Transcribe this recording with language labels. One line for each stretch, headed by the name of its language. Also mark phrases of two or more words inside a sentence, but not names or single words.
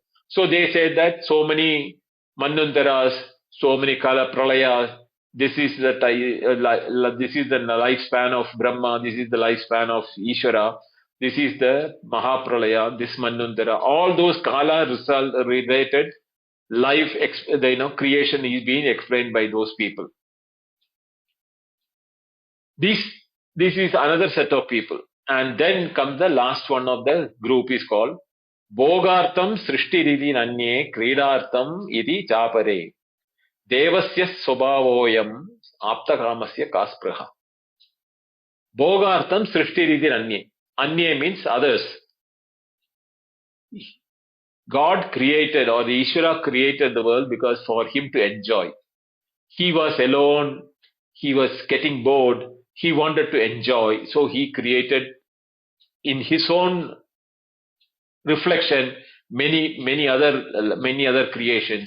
English: So they say that so many Manvantaras, so many Kala Pralayas, this is the lifespan of Brahma, this is the lifespan of Ishvara, this is the Mahapralaya, this Manvantara, all those Kala related life, creation is being explained by those people. This is another set of people. And then comes the last one of the group is called
Sanskrit: भोगार्थम् सृष्टिरिति नन्ये क्रीडार्थम् इति चापरे देवस्य स्वभावोऽयम् आप्तकामस्य कस्पृहा. भोगार्थम् सृष्टिरिति नन्ये.
English: Anye means others. God created or the Ishvara created the world because for him to enjoy. He was alone, he was getting bored, he wanted to enjoy, so he created in his own reflection many other creations.